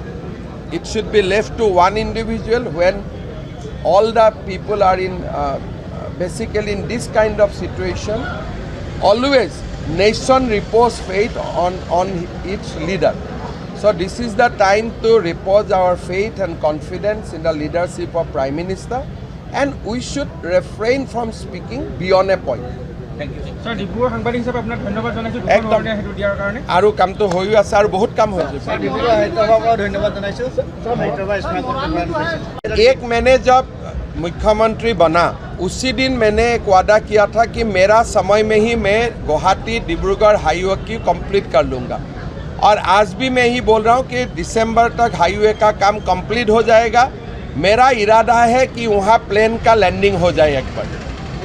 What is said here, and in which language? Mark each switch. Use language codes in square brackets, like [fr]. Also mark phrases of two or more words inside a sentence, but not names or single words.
[en] It should be left to one individual. When all the people are in basically in this kind of situation, always nation repose faith on its leader. So this is the time to repose our faith and confidence in the leadership of Prime Minister, and we should refrain from speaking beyond a point. Thank you. Sir, [as] ডিব্ৰুগড় সাংবাদিক হিচাপে আপোনাক ধন্যবাদ জনাইছো দুখন হেতু দিয়াৰ কাৰণে। আৰু কামটো হৈও আছে আৰু বহুত কাম হৈ আছে। ডিব্ৰুগড় হাইদৰাবাদক ধন্যবাদ জনাইছো। হাইদৰাবাদ স্মাৰ্ট [hi] एक मैंने जब मुख्यमंत्री बना उसी दिन मैंने एक वादा किया था कि मेरा समय में ही मैं गुवाहाटी डिब्रूगढ़ हाईवे की कंप्लीट कर लूँगा, और आज भी मैं ही बोल रहा हूँ कि दिसंबर तक हाईवे का काम कंप्लीट हो जाएगा। मेरा इरादा है कि वहाँ प्लेन का लैंडिंग हो जाए एक बार।